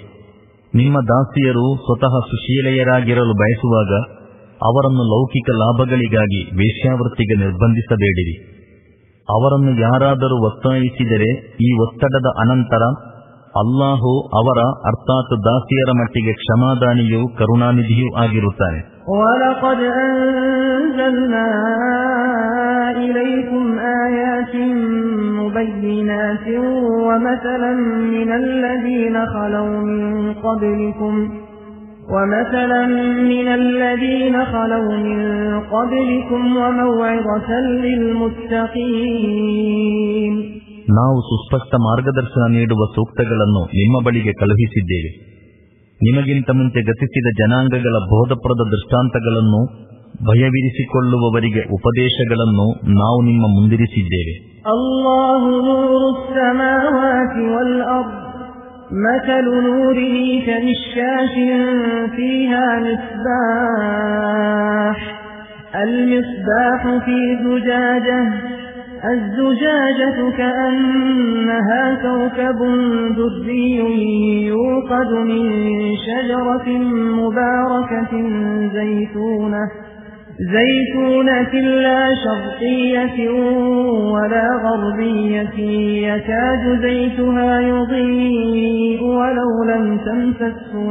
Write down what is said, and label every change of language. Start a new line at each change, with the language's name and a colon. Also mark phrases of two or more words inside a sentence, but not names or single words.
Kannada: ನಿಮ್ಮ ದಾಸಿಯರು ಸ್ವತಃ ಸುಶೀಲೆಯರಾಗಿರಲು ಬಯಸುವಾಗ ಅವರನ್ನು ಲೌಕಿಕ ಲಾಭಗಳಿಗಾಗಿ ವೇಶ್ಯಾವೃತ್ತಿಗೆ ನಿರ್ಬಂಧಿಸಬೇಡಿರಿ. ಅವರನ್ನು ಯಾರಾದರೂ ಒತ್ತಾಯಿಸಿದರೆ ಈ ಒತ್ತಡದ ಅನಂತರ ಅಲ್ಲಾಹು ಅವರ ಅರ್ಥಾತ್ ದಾಸಿಯರ ಮಟ್ಟಿಗೆ ಕ್ಷಮಾದಾನಿಯೂ ಕರುಣಾನಿಧಿಯೂ ಆಗಿರುತ್ತಾನೆ.
Arabic: وَلَقَدْ أَنزَلْنَا إِلَيْكُمْ آيَاتٍ مُبَيِّنَاتٍ وَمَثَلًا مِنَ الَّذِينَ خَلَوْا مِن قَبْلِكُمْ وَمَوْعِظَةً لِّلْمُتَّقِينَ.
Kannada: ನಾವು ಸುಸ್ಪಷ್ಟ ಮಾರ್ಗದರ್ಶನ ನೀಡುವ ಸೂಕ್ತಗಳನ್ನು ನಿಮ್ಮ ಬಳಿಗೆ ಕಳುಹಿಸಿದ್ದೇವೆ. ನಿಮಗಿಂತ ಮುಂಚೆ ಗತಿಸಿದ ಜನಾಂಗಗಳ ಬೋಧಪ್ರದ ದೃಷ್ಟಾಂತಗಳನ್ನು, ಭಯವಿರಿಸಿಕೊಳ್ಳುವವರಿಗೆ ಉಪದೇಶಗಳನ್ನು ನಾವು ನಿಮ್ಮ ಮುಂದಿರಿಸಿದ್ದೇವೆ.
Arabic: الله نور السماوات والأرض مثل نوره كمشكاة فيها مصباح المصباح في زجاجة الزجاجة كأنها كوكب دري يوقد من شجرة مباركة زيتونة لا شرقية ولا غربية يكاد زيتها يضيء ولو لم تمسسه